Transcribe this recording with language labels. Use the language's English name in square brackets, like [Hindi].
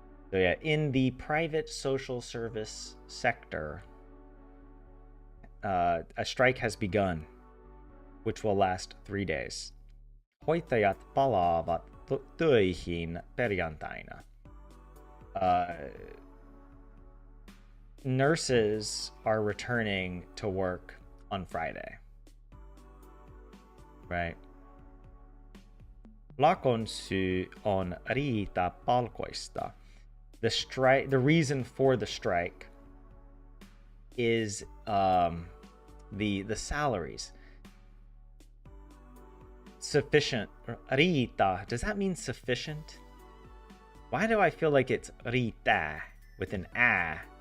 [English] So yeah, in the private social service sector, a strike has begun, which will last 3 days. [Finnish] Hoitajat palaavat töihin perjantaina. [English] Nurses are returning to work on Friday. Right? [Finnish] Lakon syy on riita palkoista. [English] The reason for the strike is the salaries. Sufficient. Riita. Does that mean sufficient? Why do I feel like it's riita with an a?